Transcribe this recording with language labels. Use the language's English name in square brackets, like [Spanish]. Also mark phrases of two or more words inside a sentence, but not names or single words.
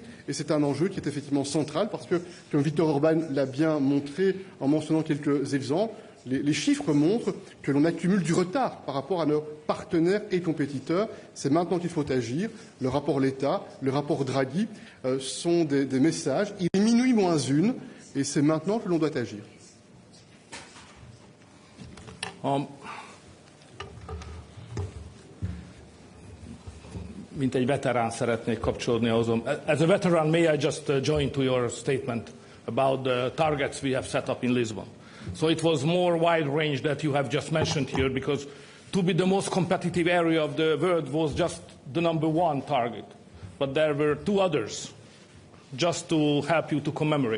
[French] Et c'est un enjeu qui est effectivement central parce que, comme Viktor Orban l'a bien montré en mentionnant quelques exemples, les chiffres montrent que l'on accumule du retard par rapport à nos partenaires et compétiteurs. C'est maintenant qu'il faut agir. Le rapport Letta, le rapport Draghi sont des messages. Il est minuit moins une et c'est maintenant que l'on doit agir. [Hungarian] Mint egy veterán szeretnék kapcsolódni ahhoz. [English] As a veteran, may I just join to your statement about the targets we have set up in Lisbon? So it was more wide range that you have just mentioned here, because to be the most competitive area of the world was just the #1 target. But there were 2 others, just to help you to commemorate.